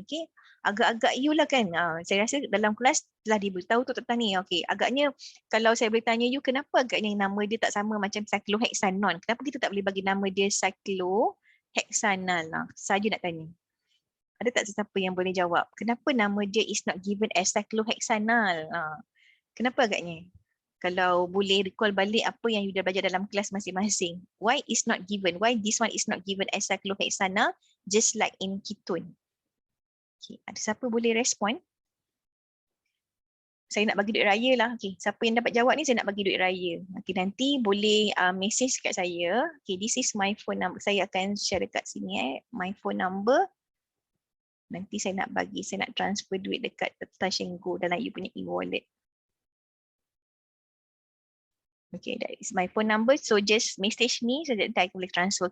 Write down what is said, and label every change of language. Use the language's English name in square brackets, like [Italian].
[Malay] Okey, agak-agak you lah kan. Saya rasa dalam kelas telah diberitahu tu tentang ni. Okey, agaknya kalau saya boleh tanya you, kenapa agaknya nama dia tak sama macam cyclohexanon? Kenapa kita tak boleh bagi nama dia cyclohexanal? Saja nak tanya. Ada tak sesiapa yang boleh jawab? Kenapa nama dia [English] is not given as [Malay] cyclohexanal? Kenapa agaknya? Kalau boleh recall balik apa yang you dah belajar dalam kelas masing-masing. [English] Why is not given? Why this one is not given as cyclohexanal just like in ketone? [Malay] Okay, ada siapa boleh respon? Saya nak bagi duit raya lah. Okay, siapa yang dapat jawab ni saya nak bagi duit raya. Okay, nanti boleh message kat saya. [English] Okay, this is my phone number. [Malay] Saya akan share dekat sini [English] my phone number. [Malay] Nanti saya nak transfer duit dekat Touch 'n Go dalam you punya e-wallet. [English] Okay, that is my phone number. So just message me so that I [Malay] boleh [English] transfer.